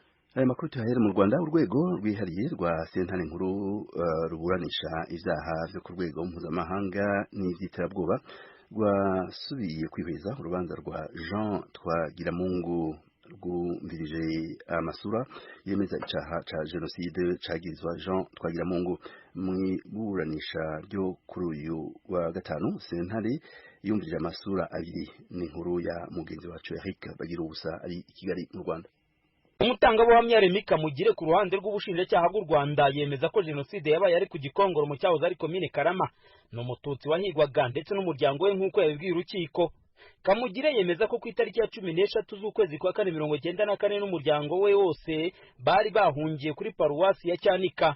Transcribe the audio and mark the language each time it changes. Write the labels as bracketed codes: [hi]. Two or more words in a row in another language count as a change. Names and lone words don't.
[rn] aya makuru tuyahere mu Rwanda. Urwego rwihariye rwa sentare nkuru ruburanisha ivyaha vyo ku rwego mpuzamahanga n'ivy'iterabwoba rwasubiye kwihweza urubanza rwa Jean Twagiramungu rwumvirije amasura yemeza icaha ca jenoside cagirizwa Jean Twagiramungu. Mu iburanisha ryo kuri uyu wa gatanu, sentare yumvirije amasura abiri n'inkuru ya mugenzi wacu Eric Bagirubusa ari i Kigali mu Rwanda. Umutangabuhamya Remy Kamugire ku ruhande rw'ubushinjacyaha bw'u Rwanda yemeza ko jenoside yabaye ari ku Gikongoro mu cyahoze ari komine Karama, n'umututsi wahigwaga ndetse n'umuryango we nk'uko yabibwiye urukiko. Kamugire yemeza ko ku itariki ya 16 z'ukwezi kwa 1994 n'umuryango we wose bari bahungiye kuri paruwasi ya Cyanika.